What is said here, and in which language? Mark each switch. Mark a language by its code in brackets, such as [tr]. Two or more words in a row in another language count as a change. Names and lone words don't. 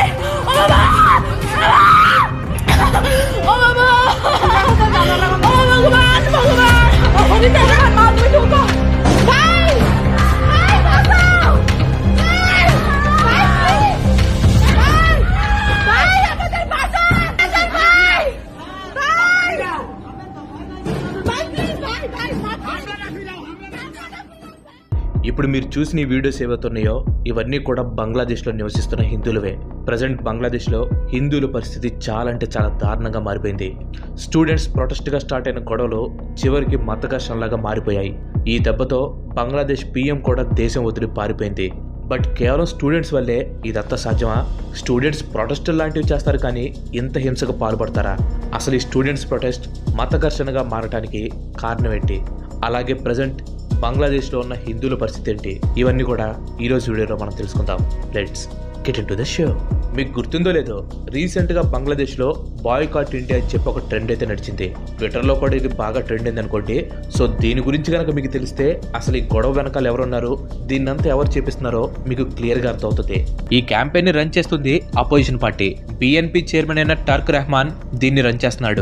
[bn] ও বাবা, ও বাবা, ভগবান ভগবান, ভাই ভাই বাঁচাও, ভাই ভাই ভাই আমাদের বাঁচান, ভাই ভাই [te] ఇప్పుడు మీరు చూసిన ఈ వీడియోస్ ఏవైతున్నాయో ఇవన్నీ కూడా బంగ్లాదేశ్లో నివసిస్తున్న హిందువులవే. ప్రజెంట్ బంగ్లాదేశ్లో హిందువుల పరిస్థితి చాలా అంటే చాలా దారుణంగా మారిపోయింది. [en] students protest [te] స్టార్ట్ అయిన గొడవలు చివరికి మత ఘర్షణలాగా మారిపోయాయి. ఈ దెబ్బతో బంగ్లాదేశ్ పీఎం కూడా దేశం వదిలి పారిపోయింది. బట్ కేవలం స్టూడెంట్స్ వల్లే ఇదంతా సాధ్యమా? [en] students protest [te] లాంటివి చేస్తారు కానీ ఇంత హింసకు పాల్పడతారా? అసలు ఈ [en] students protest [te] మత ఘర్షణగా మారడానికి కారణం ఏంటి? అలాగే ప్రజెంట్ బంగ్లాదేశ్లో ఉన్న హిందువుల పరిస్థితి ఏంటి? ఇవన్నీ కూడా ఈరోజు వీడియోలో మనం తెలుసుకుందాం. [en] Let's get into the show. [te] మీకు గుర్తుందో లేదో, రీసెంట్గా బంగ్లాదేశ్లో [en] boycott India [te] అని చెప్పి ఒక ట్రెండ్ అయితే నడిచింది. ట్విట్టర్లో కూడా ఇది బాగా ట్రెండ్ అయింది అనుకోండి. సో దీని గురించి కనుక మీకు తెలిస్తే అసలు ఈ గొడవ వెనకాల ఎవరున్నారు, దీన్నంతా ఎవరు చేపిస్తున్నారో మీకు క్లియర్గా అర్థమవుతుంది. ఈ క్యాంపెయిన్ ని రన్ చేస్తుంది [en] opposition party. BNP chairman [te] అయిన టర్క్ రెహమాన్ దీన్ని రన్ చేస్తున్నాడు.